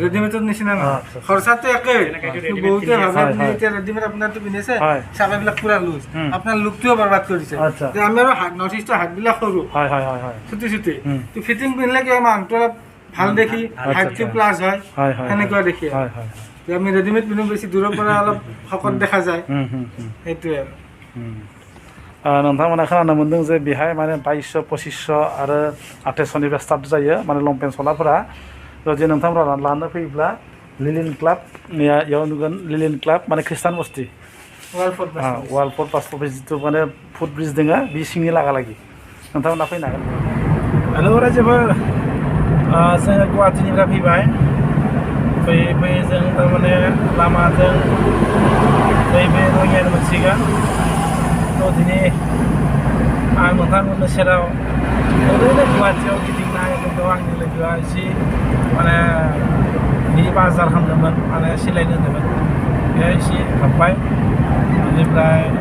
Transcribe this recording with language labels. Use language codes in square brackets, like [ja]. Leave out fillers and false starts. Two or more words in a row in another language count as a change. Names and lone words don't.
[as] ৰেডিমেডৰ নিচিনা নহয় খৰচাটো একেই কিন্তু বহুতে ভাবে আপুনি এতিয়া ৰেডিমেড আপোনাৰটো পিন্ধিছে চাকাবিলাক পুৰা লুজ আপোনাৰ লুকটোও বৰবাদ কৰিছে আচ্ছা যে আমি আৰু নৰ্থ ইষ্টৰ হাতবিলাক সৰু হয় হয় হয় হয় চুটি চুটি তো ফিটিং পিন্ধিলে কি আমাৰ আংটো অলপ ভাল দেখি হাইটটো প্লাছ হয় হয় হয় সেনেকুৱা দেখি হয় হয় যে আমি ৰেডিমেড পিন্ধো বেছি দূৰৰ পৰা অলপ শকত দেখা যায় সেইটোৱে আৰু [brx] नोंथांमोना खोनानो मोन्दों जे बेहाय माने 2200 2500 आरो 2800निफ्राय स्टार्ट जायो माने लंपेन्ट सलाफोरा जे नोंथांमोना लानो फैयोब्ला लिलिन क्लाब याव नुगोन लिलिन क्लाब माने खृष्टान बस्ति वालफोर्ड पास अफिस जिथु माने फुट ब्रिज दङ बे सिंनि लागालागि नोंथांमोना फैनो हागोन हेलौ रायजोफोर जोङो गुवाहाटीनिफ्राय फैबाय फैयै जों थारमाने लामाजों बे रङियान मोनसिगोन थ' दिनै आं नोंथांमोननि सेराव ओरैनो गुवाहाटीयाव गिदिंनाय खिन्थु आंनि लोगोआ एसे माने बे बाजार खालामदोंमोन माने सिलायनो होदोंमोन बेहाय एसे हाबबाय बेनिफ्राय